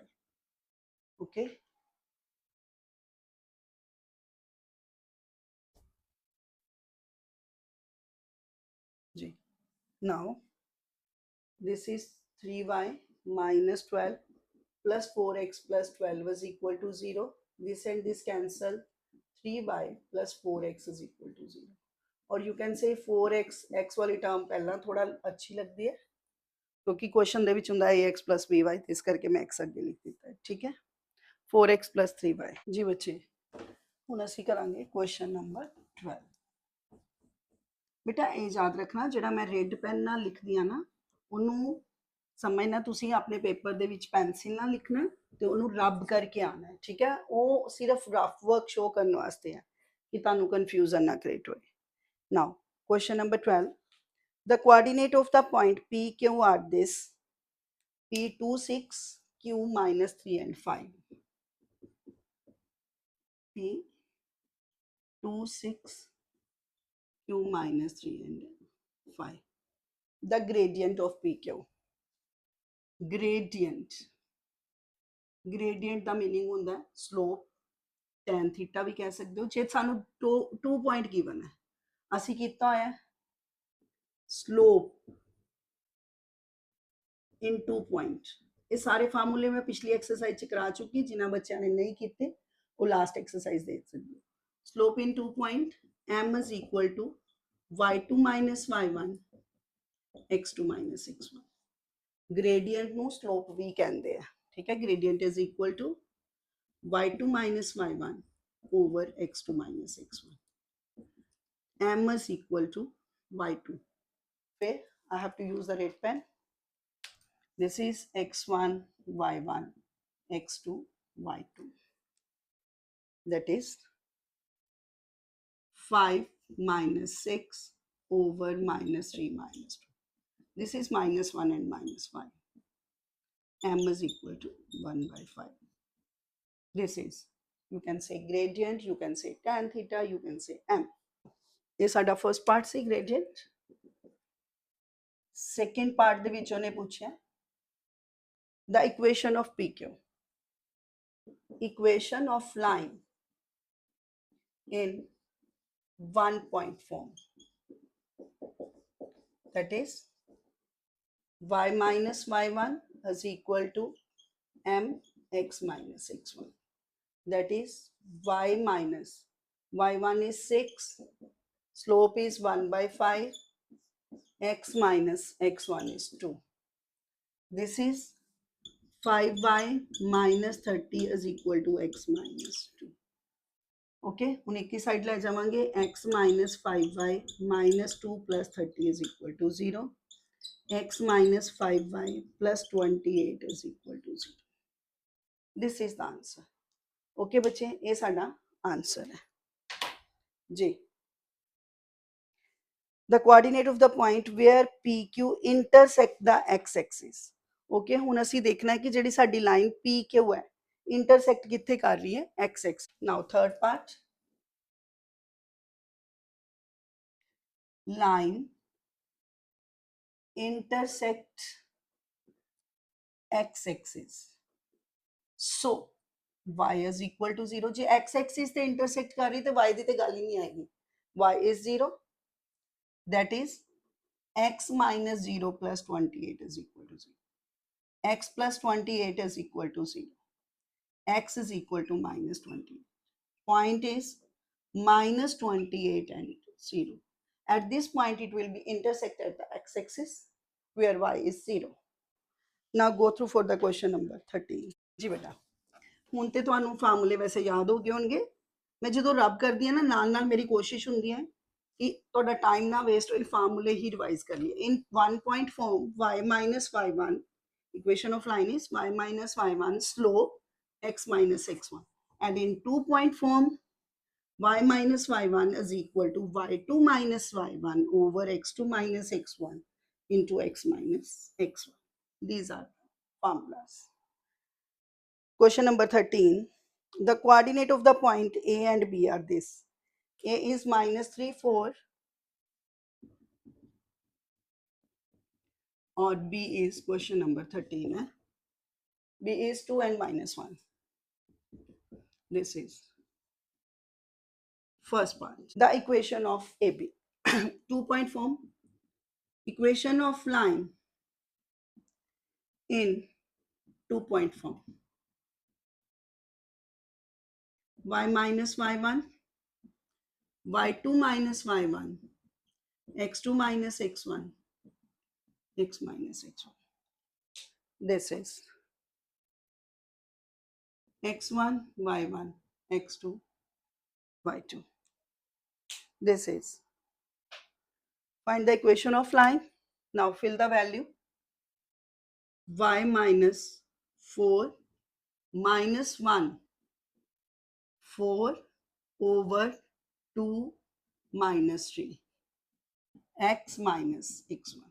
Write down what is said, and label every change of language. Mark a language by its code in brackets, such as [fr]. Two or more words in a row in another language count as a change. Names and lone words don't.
[en] Okay. G. Now this is 3y minus 12 plus 4x plus 12 is equal to 0. This and this cancel. 3y plus 4x is equal to 0. [pa] ਔਰ [en] you can say [pa] 4x x ਵਾਲੀ ਟਰਮ ਪਹਿਲਾ ਥੋੜ੍ਹਾ ਅੱਛੀ ਲਗਤੀ ਹੈ ਕਿਉਂਕਿ ਕੁਐਸ਼ਚਨ ਦੇ ਵਿੱਚ ਹੁੰਦਾ ਹੈ [en] ax plus by, [pa] ਇਸ ਕਰਕੇ ਮੈਂ x ਅੱਗੇ ਲਿਖ ਦਿੱਤਾ ਹੈ. [hi] ठीक है, 4x plus 3y. [pa] ਜੀ ਬੱਚੇ, ਹੁਣ ਅਸੀਂ ਕਰਾਂਗੇ [en] question number [pa] 12. [hi] बेटा ये याद रखना, [pa] ਜਿਹੜਾ ਮੈਂ [en] red pen [pa] ਨਾਲ ਲਿਖਦੀ ਹਾਂ ਨਾ, ਉਹਨੂੰ ਸਮਝਣਾ ਤੁਸੀਂ ਆਪਣੇ ਪੇਪਰ ਦੇ ਵਿੱਚ ਪੈਂਸਿਲ ਨਾਲ ਲਿਖਣਾ ਤੇ ਉਹਨੂੰ ਰਬ ਕਰਕੇ ਆਉਣਾ ਹੈ. ਠੀਕ ਹੈ, ਵੋ ਸਿਰਫ਼ [en] rough work show [pa] ਕਰਨੇ ਵਾਸਤੇ ਹੈ ਕਿ ਤੁਹਾਨੂੰ ਕਨਫਿਊਜ਼ਨ ਨਾ ਕ੍ਰਿਏਟ ਹੋਏ. [en] Now, question number 12. The coordinate of the point PQ are this: P2, 6, Q minus 3 and 5. P2, 6, Q minus 3 and 5. The gradient of PQ. [hi] Gradient का मीनिंग होता है स्लोप, [en] tan theta [hi] भी कह सकते हो. [pa] ਜੇ ਸਾਨੂੰ 2 [en] point given [pa] ਹੈ, ਅਸੀ ਕੀਤਾ ਹੋਇਆ [en] slope in 2 point. [hi] ये सारे फार्मूले मैं पिछली एक्सरसाइज करा चुकी, जिन्होंने बच्चों ने नहीं किए वो [en] last exercise [hi] देख सकते हो. [en] slope in 2 point, m is equal to y2 minus y1 x2 minus x1. [hi] ग्रेडियंट ਨੂੰ स्लोप भी कहते हैं. ठीक है, [en] gradient is equal to y2 minus y1 over x2 minus x1. m is equal to y2. फिर I have to use the red pen. This is x1, y1, x2, y2. That is 5 minus 6 over minus 3 minus 2. This is -1 and -5. M is equal to 1 by 5. This is, you can say gradient, you can say tan theta, you can say M. [pa] ਇਹ ਸਾਡਾ [en] first part [pa] ਸੀ gradient. [en] second part [pa] ਦੇ ਵਿੱਚ ਉਹਨੇ ਪੁੱਛਿਆ [en] the equation of PQ. Equation of line in one point form. That is y minus y1 is equal to mx minus x1. That is y minus y1 is 6, slope is 1 by 5, x minus x1 is 2. This is 5y minus 30 is equal to x minus 2. [pa] ਓਕੇ ਹੂੰ ਏਕ ਹੀ ਸਾਈਡ ਲੈ ਜਾਵਾਂਗੇ [en] x minus 5y minus 2 plus 30 is equal to 0. x minus 5y plus 28 is equal to 0. This is the answer. [pa] ਓਕੇ ਬੱਚੇ ਯੇ ਸਾਡਾ ਆਂਸਰ ਹੈ ਜੀ. [en] The coordinate of the point where PQ intersect the x-axis. [pa] ਓਕੇ ਹੁਣ ਅਸੀਂ ਦੇਖਣਾ ਹੈ ਕਿ ਜਿਹੜੀ ਸਾਡੀ ਲਾਈਨ PQ ਹੈ ਇੰਟਰਸੈਕਟ ਕਿੱਥੇ ਕਰ ਰਹੀ ਹੈ x-axis. [en] Now third part, line intersect x-axis. So y is equal to 0. [pa] ਜੇ x-axis ਤੇ intersect ਕਰ ਰਹੀ ਤੋ y ਦੀ ਤੇ ਗੱਲ ਹੀ ਨਹੀਂ ਆਏਗੀ. [en] y is 0. That is x minus 0 plus 28 is equal to 0. X plus 28 is equal to 0. X is equal to minus 28. Point is minus 28 and 0. At this point, it will be intersect at the x-axis where y is 0. Now go through for the question number 13. [pa] जी बेटा ਹੁਣ ਤੇ ਤੁਹਾਨੂੰ ਫਾਰਮੂਲੇ ਵੈਸੇ ਯਾਦ ਹੋ ਗਏ ਹੋਣਗੇ. ਮੈਂ ਜਦੋਂ ਰਬ ਕਰਦੀ ਹਾਂ ਨਾ ਨਾਲ ਮੇਰੀ ਕੋਸ਼ਿਸ਼ ਹੁੰਦੀ ਹੈ ਕਿ ਤੁਹਾਡਾ ਟਾਈਮ ਨਾ ਵੇਸਟ ਹੋਏ, ਫਾਰਮੂਲੇ ਹੀ ਰਿਵਾਈਜ਼ ਕਰ ਲਈਏ. [en] In 1 point form y minus y1, equation of line is y minus y1 slope x minus x1, and in 2 point form y minus y1 is equal to y2 minus y1 over x2 minus x1 into x minus x1. These are formulas. Question number 13. The coordinate of the point A and B are this. A is minus 3, 4, or B is question number 13. B is 2 and minus 1. This is first part. The equation of AB. 2 point form. Equation of line in 2 point form. Y minus y1, y2 minus y1, x2 minus x1, x minus x1. This is x1, y1, x2, y2. This is, find the equation of line. Now fill the value. Y minus 4 minus 1, 4 over 2 minus 3, x minus x1.